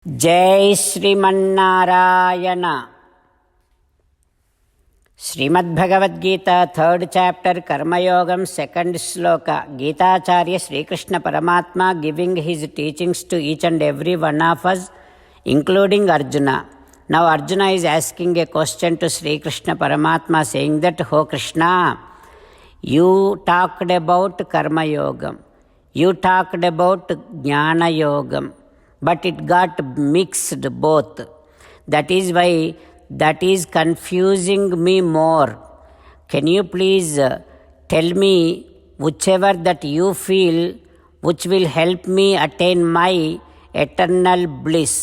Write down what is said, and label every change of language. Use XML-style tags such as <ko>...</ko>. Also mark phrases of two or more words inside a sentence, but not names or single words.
<sa>जय श्रीमन्नारायण। श्रीमद्भगवद्गीता 3rd chapter कर्मयोगम 2nd श्लोक।</sa> <en>गीताचार्य श्रीकृष्ण परमात्मा giving his teachings to each and every one of us, including Arjuna. Now Arjuna is asking a question to Sri Krishna Paramatma, saying that, "Oh Krishna, you talked about karma yogam, you talked about jnana yogam, but it got mixed both. That is why that is confusing me more. Can you please tell me whichever that you feel which will help me attain my eternal bliss?</en>